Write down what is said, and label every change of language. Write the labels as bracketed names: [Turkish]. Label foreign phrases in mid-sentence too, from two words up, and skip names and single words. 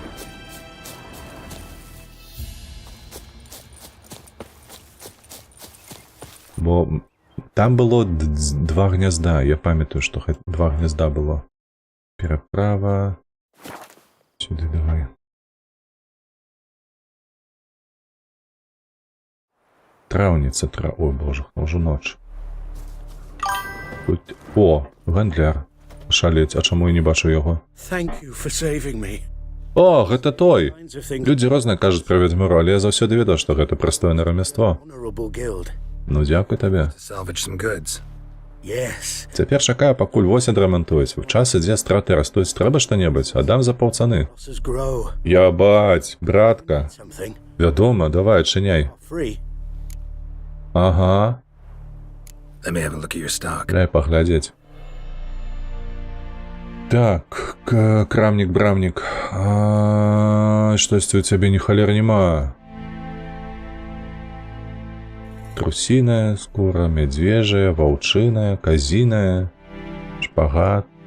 [Belarusian] Бо там было два гнязда, я памятаю, што два гнязда было. Пераправа. Сюды давай. Траўніца, ой, боже, ўжо ноч. Тут... О, гандляр. Шалець, а чаму я не бачу яго? [English] Thank you for saving me. [Belarusian] О, гэта той! [English] Kinds of things. [Belarusian] Людзі розныя кажуць пра вядзьмуру, але я заўсёды ведаў, што гэта прыстойнае рамяство. [English] Honorable guild. [Belarusian] Ну, дзякуй табе. [English] Salvage some goods. Yes. [Belarusian] Цяпер чакаю, пакуль вось адрамантуюць. У час ідзе страты растуць, трэба што-небудзь, аддам за паўцаны. [English] Losses grow. [Belarusian] Я баць, братка. [English] Something. [Belarusian] Вядома, давай, адчыняй. [English] Free. [Belarusian] Ага, [English] Let me have a look at your stock. [Belarusian] дай паглядзець. Так, крамнік-брамнік. Штосьці у цябе ні халер няма. Трусіная скура, мядзвежая, ваўчыная, казіная, шпагат.